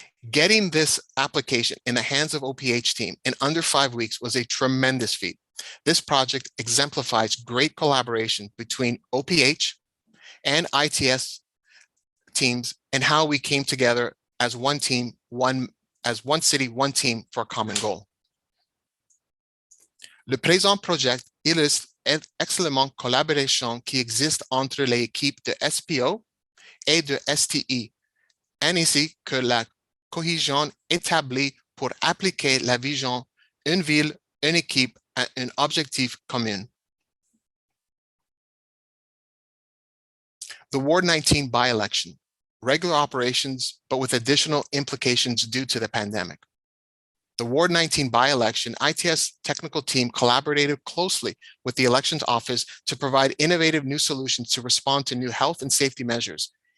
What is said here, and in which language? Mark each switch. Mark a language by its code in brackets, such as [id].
[en] Getting this application in the hands of OPH team in under 5 weeks was a tremendous feat. This project exemplifies great collaboration between OPH and ITS teams and how we came together as one team, as one city, one team for a common goal. [fr] Le présent projet illustre excellemment collaboration qui existe entre les équipes de SPO et de STI, ainsi que la cohésion établie pour appliquer la vision une ville, une équipe à un objectif commun. [en] The Ward 19 by-election, regular operations, but with additional implications due to the pandemic. The Ward 19 by-election, ITS technical team collaborated closely with the elections office to provide innovative new solutions to respond to new health and safety measures.